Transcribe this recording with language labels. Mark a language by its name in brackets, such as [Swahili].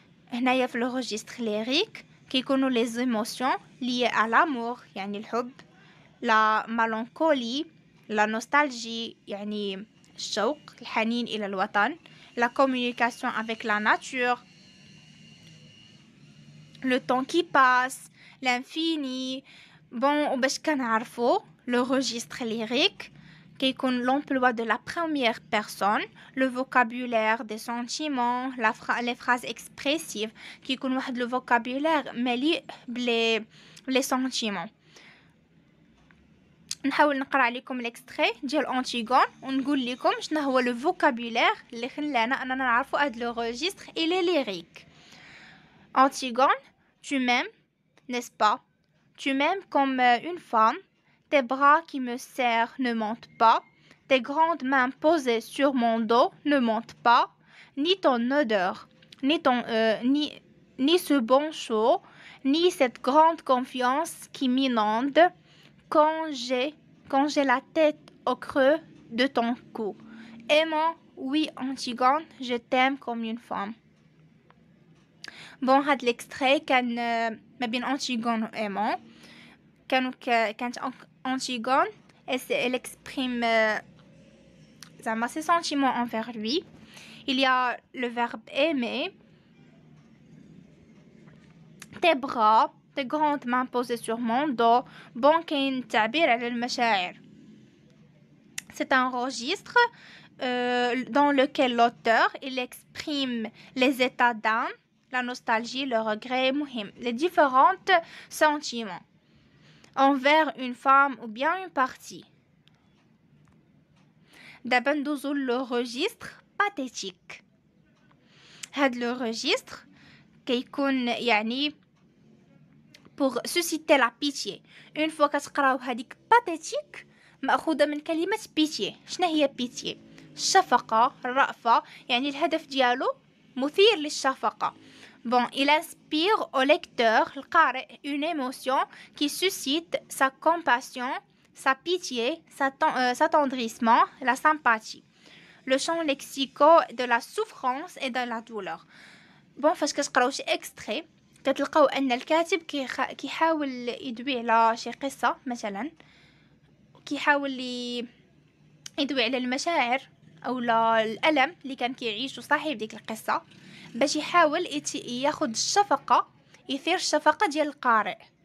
[Arabic] هنايا في لو ريجستر ليريك كيكونوا لي زيموسيون ليي ا لامور يعني الحب، لا مالانكولي، لا نوستالجي يعني الشوق، الحنين الى الوطن، [French] la communication avec la nature, le temps qui passe, l'infini. Bon, [Arabic] وباش كنعرفوا [French] le registre lyrique كيكون l'emploi de la première personne, le vocabulaire des sentiments, les phrases expressives [Arabic] كيكون واحد [French] le vocabulaire [Arabic] مليء بلي [French] sentiments. [Arabic] نحاول نقرا عليكم ليكستري ديال أنتيغون ونقول لكم شنو هو لو فوكابولير اللي خلانا اننا نعرفوا هاد لو ريجستر إلي ليريك. [French] Antigone, tu m'aimes, n'est-ce pas? Tu m'aimes comme une femme. Tes bras qui me serrent ne mentent pas. Tes grandes mains posées sur mon dos ne mentent pas. Ni ton odeur, ni ce bon chaud, ni cette grande confiance qui m'inonde quand j'ai la tête au creux de ton cou. Aimant, oui Antigone, je t'aime comme une femme. [Arabic] Bon, هاد l'extrait كان ما بين Antigone و Aimant. [French] كانت Antigone elle exprime زعما ses sentiments envers lui. Il y a le verbe aimer. Tes bras, tes grandes mains posées sur mon dos. [Arabic] Bon كاين تعبير على المشاعر. [French] C'est un registre dans lequel l'auteur il exprime les états d'âme, la nostalgie, le regret, les différents sentiments envers une femme ou bien une partie. [Arabic] دابا ندوزو [French] le registre pathétique. هاد le registre [Arabic] كيكون يعني [French] pour susciter la pitié. Une fois [Arabic] كتقراو هذيك pathétique مأخوذة من كلمة pitié. شنو هي pitié؟ الشفقة، الرأفة، يعني الهدف ديالو مثير للشفقة. [French] Bon, il inspire au lecteur, القارئ, une émotion qui suscite sa compassion, sa pitié, s'attendrissement, la sympathie. Le champ lexical de la souffrance et de la douleur. [Arabic] Bon, فاش كتقراو شي extrait كتلقاو ان الكاتب كيحاول يدوي على شي قصة مثلا، كيحاول يدوي على المشاعر او الالم اللي كان كيعيشه صاحب ديك القصه باش يحاول ياخذ الشفقه، يثير الشفقه ديال القارئ.